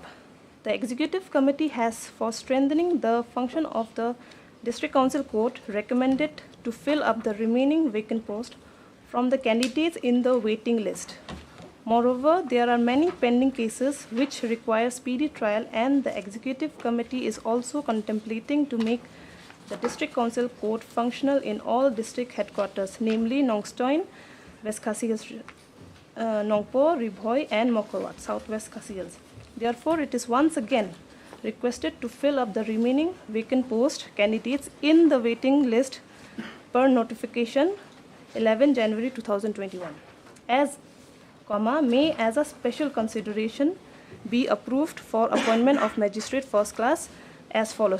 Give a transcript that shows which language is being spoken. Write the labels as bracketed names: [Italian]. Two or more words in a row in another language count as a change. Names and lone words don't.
[English] The executive committee has, for strengthening the function of the District Council Court, recommended to fill up the remaining vacant post from the candidates in the waiting list. Moreover, there are many pending cases which require speedy trial, and the executive committee is also contemplating to make the District Council Court functional in all district headquarters, namely Nongstoin, West Khasi Hills, Nongpo, Ribhoi, and Mokowat, Southwest Khasi Hills. Therefore, it is once again requested to fill up the remaining vacant post candidates in the waiting list per notification 11 January 2021 may as a special consideration be approved for appointment of magistrate first class as follows.